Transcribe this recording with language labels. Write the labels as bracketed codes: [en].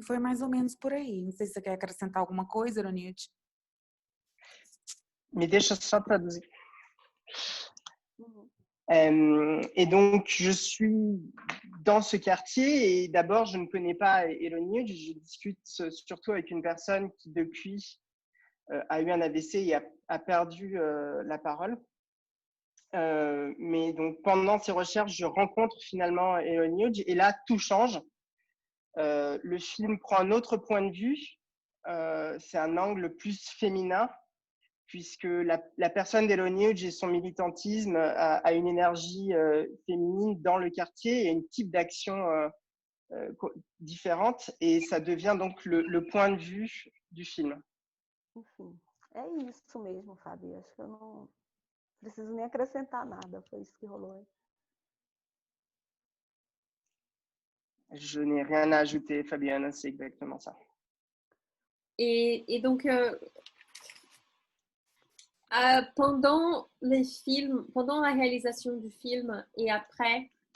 [pt] Foi mais ou menos por aí. Não sei se você quer acrescentar alguma coisa, Ironilde. Me deixa só traduzir. [fr] Et donc, je suis dans ce quartier et d'abord, je ne connais pas Elonilde. Je discute surtout avec une personne qui, depuis, a eu un AVC et a perdu la parole. Mais donc, pendant ces recherches, je rencontre finalement Elonilde et là, tout change. Le film prend un autre point de vue. C'est un angle plus féminin, puisque la personne d'Elonilde et son militantisme a une énergie féminine dans le quartier et un type d'action différente, et ça devient donc le point de vue du film. [pt] Enfim, é isso mesmo, Fabi. Acho que eu não preciso nem acrescentar nada. Foi isso que rolou. [fr] Je n'ai rien à ajouter, Fabienne, c'est exactement ça. Et donc, pendant les films, pendant la réalisation du film et après,